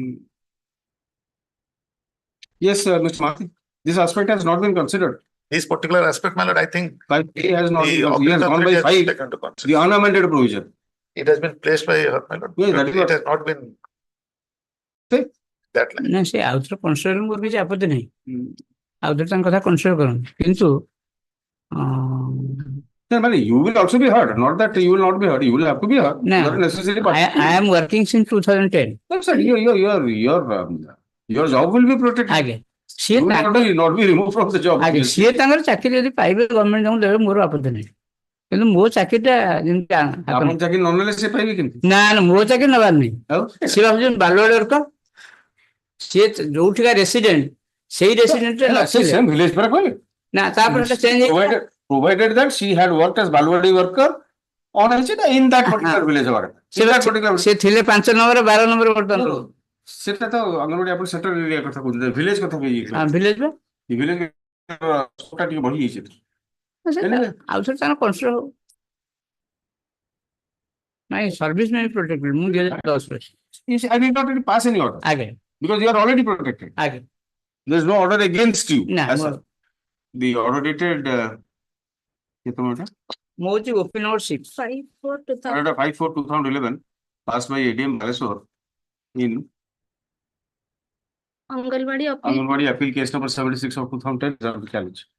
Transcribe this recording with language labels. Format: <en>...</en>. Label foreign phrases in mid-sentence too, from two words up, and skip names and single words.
<en>Yes, Mr. Martin. This aspect has not been considered. This particular aspect, my lord, I think 5A has not been considered. gone by 5. The unamended provision. It has been placed by her, my lord. Yes, that is it has not been. That line.</en> <or>ନା ସେ ଆଉଥରେ କନସିଡର ମୋର କିଛି ଆପତ୍ତି ନାହିଁ ଆଉଥରେ ତାଙ୍କ କଥା କନସିଡର କରନ୍ତୁ କିନ୍ତୁ</or> <en>you will also be heard, not that you will not be heard. You will have to be heard. No, I am working since 2010. No, sir, your job will be protected. You will not be removed from the job.</en> <or>ସିଏ ତାଙ୍କର ଚାକିରି ଯଦି ପାଇବେ ଗଭର୍ଣ୍ଣମେଣ୍ଟ ତାଙ୍କୁ ଦେବେ ମୋର ଆପତ୍ତି ନାହିଁ କିନ୍ତୁ ମୋ ଚାକିରିଟା ଯେମିତି ଆପଣ ଚାକିରି ନ ନେଲେ ସେ ପାଇବେ କେମିତି? ନା ମୋ ଚାକିରି ନେବାର ନାହିଁ ସିଏ ଭାବୁଛନ୍ତି ବାଲୱାଡି ବର୍କର ସିଏ ଯୋଉଠିକା ରେସିଡେଣ୍ଟ ସେଇ ରେସିଡେଣ୍ଟ ଭିଲେଜ ପରେ କହିଲେ ନା ତାପରେ ଚେଞ୍ଜ</or> <en>provided that she had worked as Balwadi worker on in that particular village.</en> <or>ସେ ଥିଲେ 5 ନମ୍ବର 12 ନମ୍ବର ବର୍ତ୍ତମାନ ସେଟା ତ ଅଙ୍ଗନବାଡି ଆପଣ</or> <en>centre area</en> <or>କଥା କହୁଥିଲେ ଭିଲେଜ କଥା କହୁଥିଲେ ଭିଲେଜ ବା ଭିଲେଜ ଟା ଟିକେ ବଢି ଯାଇଛି ଆଉ ଥରେ ତାର କନସିଡର ହଉ ନାଇଁ</or> <en>service may protected</en> <or>ମୁଁ 2010</or> <en>I did not really pass any order because you are already protected. There is no order against you. The order dated OP number 6 5/4/2011 passed by ADM Baleswar in Anganwadi appeal case number 76 of 2010 challenge.</en>